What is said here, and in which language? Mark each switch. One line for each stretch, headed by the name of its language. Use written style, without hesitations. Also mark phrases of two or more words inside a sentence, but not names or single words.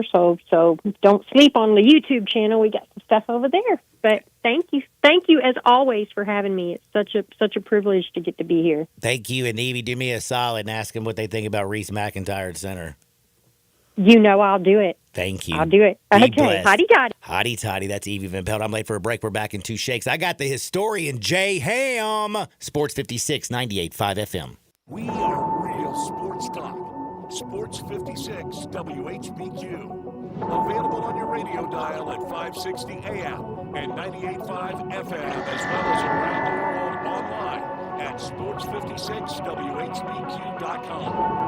English: So don't sleep on the YouTube channel. We got some stuff over there. But thank you as always for having me. It's such a privilege to get to be here. Thank you. And Evie, do me a solid and ask them what they think about Reese McIntyre at center. I'll do it. Thank you. I'll do it. Be Okay, blessed. hotty-totty. Hotty-totty. That's Evie Van Pelt. I'm late for a break. We're back in 2 shakes. I got the historian, Jay Ham. Sports 56, 98.5 FM. We are real sports talk. Sports 56 WHBQ. Available on your radio dial at 560 AM and 98.5 FM, as well as around the world online at sports56 sports56whbq.com.